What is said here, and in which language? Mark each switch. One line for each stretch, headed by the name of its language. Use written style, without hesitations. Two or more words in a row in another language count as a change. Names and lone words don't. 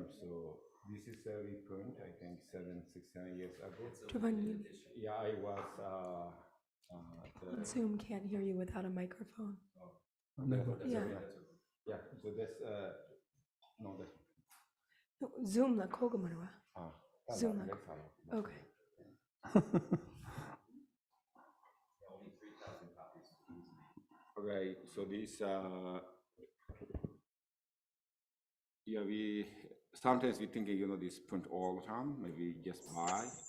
English: So this is a reprint, I think 7 years ago. Yeah, I was On Zoom can't hear you without a microphone. yeah. So that's no, that's Zoom la kogamarwa. Zoom la. Okay. Okay, so this yeah, we sometimes we think this print all the time, maybe just buy.